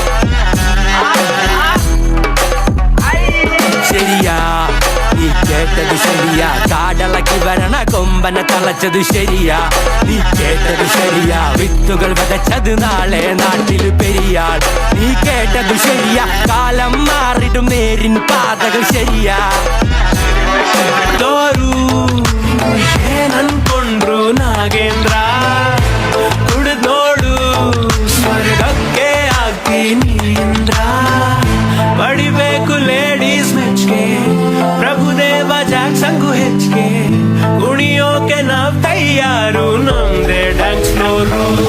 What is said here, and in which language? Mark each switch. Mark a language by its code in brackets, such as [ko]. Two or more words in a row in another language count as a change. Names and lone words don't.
[ml] ശരിയാ നീ കേട്ടത് ശരിയാ, കാടളക്കി വരണ കൊമ്പന തളച്ചത് ശരിയാ. നീ കേട്ടത് ശരിയാ, വിത്തുകൾ വിതച്ചത് നാളെ നാട്ടിൽ പെരിയാൾ. നീ കേട്ടത് ശരിയാ, കാലം മാറിടും നേരിൻ പാതകൾ ശരിയാ. [kn] തോരു ಏನನ್ಕೊಂಡ್ರು ನಾಗೇಂದ್ರ, ಕುಡಿದ್ ನೋಡು ಸ್ವರ್ಗಕ್ಕೆ ಆಗ್ತೀನಿ ಇಂದ್ರ. ಪಡಿಬೇಕು ಲೇಡೀಸ್ ಮೆಚ್ಗೆ, ಪ್ರಭುದೇವ ಜಾಕ್ಸಂಗು ಹೆಚ್ಚಿಗೆ, ಕುಣಿಯೋಕೆ ನಾವ್ ತಯಾರು, ನಮ್ದೇ ಡ್ಯಾನ್ಸ್ ಫ್ಲೋರು.